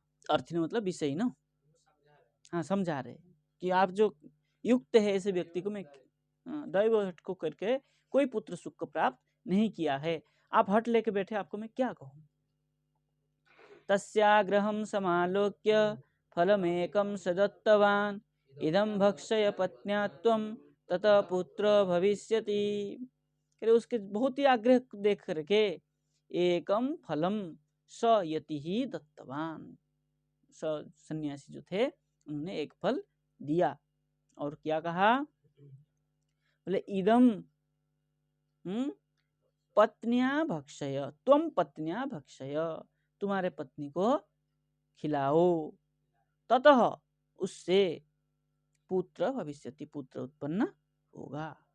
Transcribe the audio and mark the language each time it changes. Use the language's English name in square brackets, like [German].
[Hindi] और अर्थी मतलब विषयी ना, हाँ समझा रहे कि आप जो युक्त है ऐसे व्यक्ति को मैं, दैव हट को करके कोई पुत्र सुख को प्राप्त नहीं किया है, आप हट लेके बैठे, आपको मैं क्या कहूँ। [Sanskrit] तस्याग्रहं समालोक्य फलमेकं सदत्तवान् इदं भक्षय पत्न्या त्वं ततः पुत्र भविष्यति। [Hindi] उसके बहुत ही आग्रह देख करके [Sanskrit] एकम फलम स यति ही दत्तवान, [Hindi] सन्यासी जो थे उन्होंने एक फल दिया और क्या कहा, बोले [Sanskrit] इदम पत्न्या भक्षय, त्वम पत्न्या भक्षय, [Hindi] तुम्हारे पत्नी को खिलाओ, ततः उससे पुत्र भविष्यति, पुत्र उत्पन्न होगा।